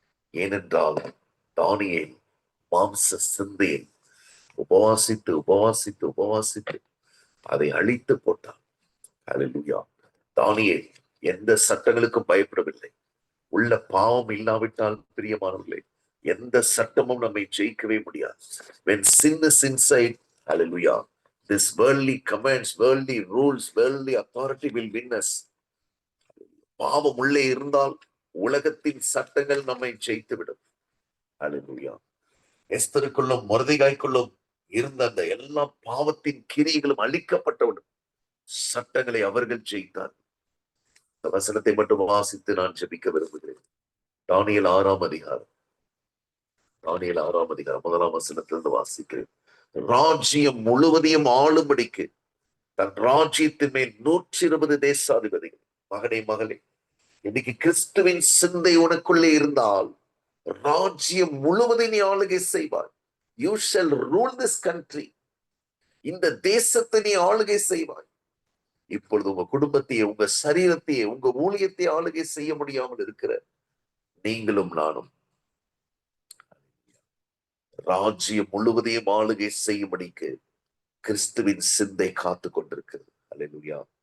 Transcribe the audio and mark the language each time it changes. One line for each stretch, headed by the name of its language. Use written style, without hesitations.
Tamil: ஏனென்றால் தானியேல் மாம்ச சிந்தையை உபவாசித்து உபவாசித்து உபவாசித்து அதை அழித்து போட்டான். ஹல்லேலூயா. தானியேல் எந்த சட்டங்களுக்கும் பயப்படவில்லை. உள்ள பாவம் இல்லாவிட்டால், பிரியமானவர்களே, எந்த சட்டமும் நம்மை ஜெயிக்கவே முடியாது.
English: When sin is inside, hallelujah, this worldly commands, worldly rules, worldly authority will win us.
Tamil: பாவம் உள்ளே இருந்தால் உலகத்தின் சட்டங்கள் நம்மை ஜெயித்து விடும். ஹல்லேலூயா. எஸ்தருக்குள்ளும் மொர்தெகாய்க்குள்ளும் இருந்த அந்த எல்லா பாவத்தின் கிரியைகளும் அழிக்கப்பட்டவுடன் சட்டங்களை அவர்கள் ஜெயித்தார். இந்த வசனத்தை மட்டும் வாசித்து நான் ஜெபிக்க விரும்புகிறேன். தானியேல் 6ஆம் அதிகாரம், தானியேல் 6ஆம் அதிகாரம் 1ஆம் வசனத்திலிருந்து வாசிக்கிறேன். ராஜ்யம் முழுவதையும் ஆளும்படிக்கு தன் ராஜ்யத்தின் மேல் 120 தேசாதிபதிகள். மகனே, மகளே, இன்னைக்கு கிறிஸ்துவின் சிந்தை உனக்குள்ளே இருந்தால் ராஜ்யம் முழுவதையும் நீ ஆளுகை செய்வாய்.
English: You shall rule this country.
Tamil: இந்த தேசத்தை நீ ஆளுகை செய்வாய். இப்பொழுது உங்க குடும்பத்தையே, உங்க சரீரத்தையே, உங்க ஊழியத்தை ஆளுகை செய்ய முடியாமல் இருக்கிற நீங்களும் நானும் ராஜ்யம் முழுவதையும் ஆளுகை செய்யும்படிக்கு கிறிஸ்துவின் சிந்தை காத்து கொண்டிருக்கிறது. ஹல்லேலூயா.